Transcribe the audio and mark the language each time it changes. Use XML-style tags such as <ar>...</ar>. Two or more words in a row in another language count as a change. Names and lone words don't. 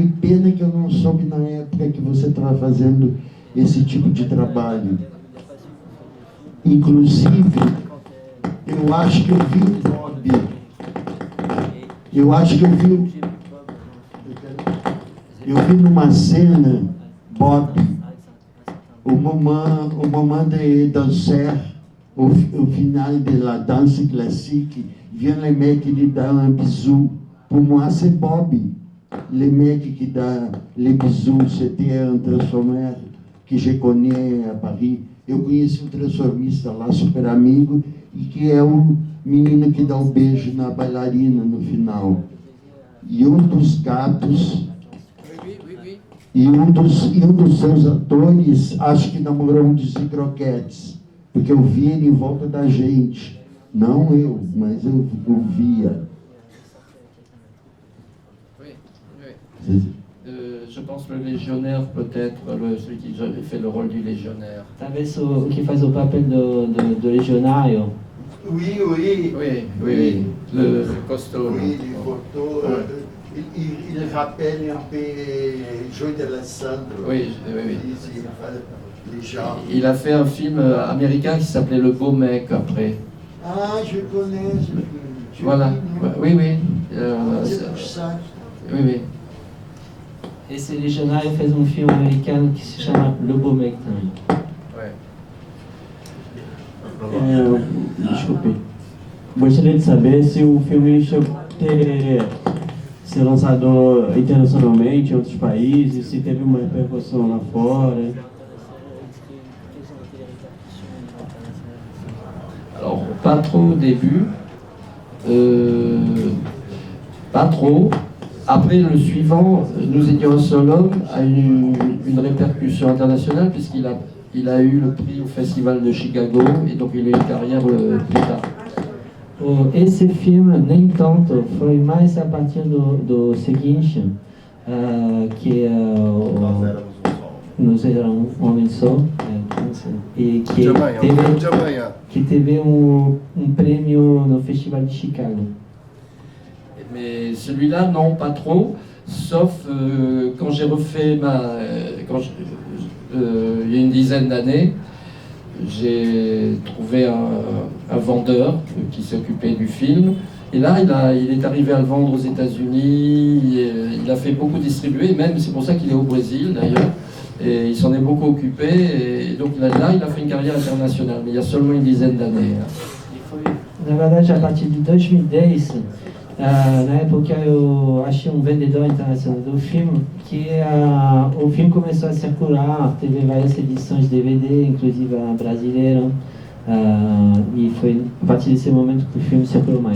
<pt>E pena que eu não soube na época que você estava fazendo esse tipo de trabalho. Inclusive, eu acho que eu vi o Bob. Eu vi numa cena, Bob,</pt> <fr>au moment de danser, au final de la danse classique, vient le mec qui lui donne un bisou. Pour moi, c'est Bob. Le mec qui donne les bisous, c'était un transformeur que je connais à Paris.</fr> <pt>Eu conheci um transformista lá, super amigo, e que é o menino que dá o beijo na bailarina no final. E um dos gatos, e um dos seus atores, acho que namorou um dos croquetes, porque eu vi ele em volta da gente. Não eu, mas eu via.</pt> <fr>Je pense le légionnaire, peut-être, celui qui fait le rôle du légionnaire.</fr> <pt>Talvez o que faz o papel do legionário.</pt> <fr>Oui. Le costaud. Oui, le costaud. Il rappelle un peu Joey d'Alessandro. Oui. Il a fait un film américain qui s'appelait Le Beau Mec après. Ah, je connais. Voilà. Oui. Oui.</fr> <pt>Esse legionário fez um filme americano que se chama Le Beau Mec também. Desculpe. Gostaria de saber se o filme chegou a ser lançado internacionalmente em outros países, se teve uma repercussão lá fora.</pt> <fr>Alors, pas trop au début. Pas trop. Après, le suivant, Nous étions un seul homme, a eu une répercussion internationale puisqu'il a eu le prix au Festival de Chicago et donc il a eu une carrière plus tard.</fr> <pt>Esse filme, nem tanto, foi mais a partir do seguinte, que Nós Éramos um Homem Só, e que teve um prêmio no Festival de Chicago.</pt> <fr>Mais celui-là, non, pas trop, sauf quand j'ai refait il y a une dizaine d'années, j'ai trouvé un vendeur qui s'occupait du film. Et là, il est arrivé à le vendre aux États-Unis, il a fait beaucoup distribuer, même c'est pour ça qu'il est au Brésil d'ailleurs. Et il s'en est beaucoup occupé, et donc là, il a fait une carrière internationale, mais il y a seulement une dizaine d'années.</fr> <pt>Na verdade, a partir de 2010, na época eu achei um vendedor internacional do filme, que o filme começou a circular, teve várias edições de DVD, inclusive a brasileira, e foi a partir desse momento que o filme circulou mais.</pt>